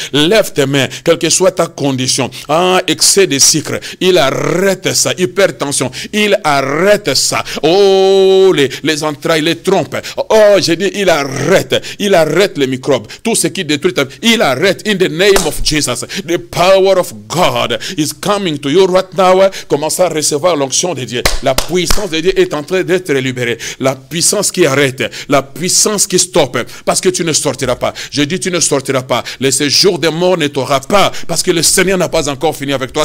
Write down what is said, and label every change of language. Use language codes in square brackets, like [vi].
[fr] Lève tes mains, quelle que soit ta condition. Excès de sucre. Il arrête ça. Hypertension. Il arrête ça. Oh, les entrailles, les trompes. Oh, j'ai dit, il arrête. Il arrête les microbes. Tout ce qui détruit ta vie. Il arrête. [en] In the name of Jesus. The power of God is coming to you right now. [fr] Commence à recevoir l'onction de Dieu. La puissance de Dieu est en train d'être libérée. La puissance qui arrête. La puissance qui stoppe. Parce que tu ne sortiras pas. Je dis, tu ne sortiras pas. Le séjour des morts ne t'aura pas. Parce que le Seigneur n'a pas encore fini avec toi.